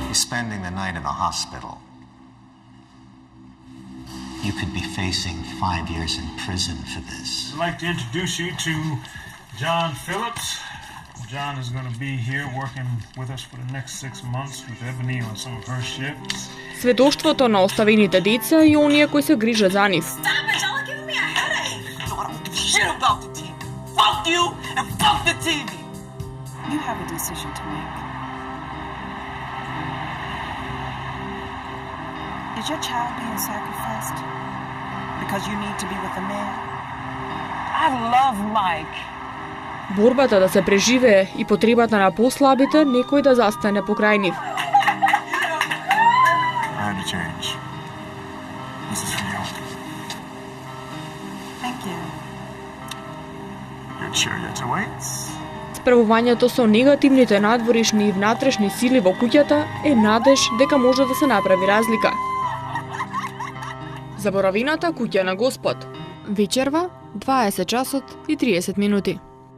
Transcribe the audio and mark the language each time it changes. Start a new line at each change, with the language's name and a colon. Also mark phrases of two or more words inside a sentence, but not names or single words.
English: spending the night in a hospital. You could be facing 5 years in prison for this. I'd like to introduce you to John Phillips. John is going to be here working with us for the next 6 months with Ebony on some of her ships.
Macedonian: Сведоштвото на оставените деца и оние кои се грижат за нив.
English: Stop it! Y'all are giving me a headache. No, I don't give a shit about the TV. Fuck you and fuck the TV. You have a decision to make. Is your child being sacrificed because you need to be with a man? I love Mike.
Macedonian: Борбата да се преживее и потребата на послабите некој да застане покрај нив.
English: I had to change. This is for you. Thank you. Your chariot awaits.
Macedonian: Справувањето со негативните надворишни и внатрешни сили во куќата е надеж дека може да се направи разлика. Заборавената куќа на Господ. Вечерва, 20 часот и 30 минути.